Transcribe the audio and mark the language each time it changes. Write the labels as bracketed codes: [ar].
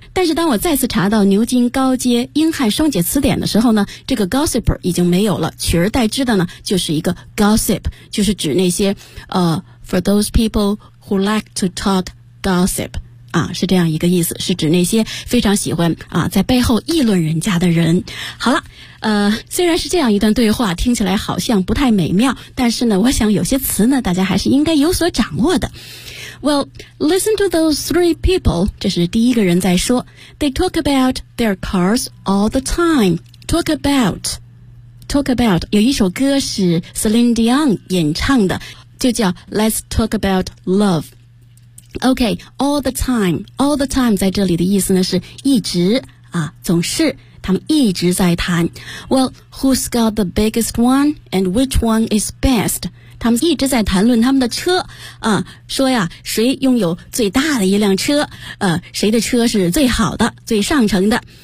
[zh] 但是当我再次查到牛津高阶英汉双解词典的时候呢，这个 gossiper 已经没有了，取而代之的呢就是一个 gossip， 就是指那些 [en] for those people who like to talk gossip。 [zh] 啊，是这样一个意思，是指那些非常喜欢啊在背后议论人家的人。好了，虽然是这样一段对话，听起来好像不太美妙，但是呢，我想有些词呢，大家还是应该有所掌握的。 [en] Well, listen to those three people. [zh] 这是第一个人在说 ， [en] They talk about their cars all the time. [zh] Talk about. 有一首歌是 Celine Dion 演唱的，就叫 Let's Talk About Love。 [en] Okay, all the time. [zh] All the time 在这里的意思呢是一直啊，总是他们一直在谈。 [en] Well, who's got the biggest one and which one is best? [zh] 他们一直在谈论他们的车啊，说呀谁拥有最大的一辆车，谁的车是最好的最上乘的。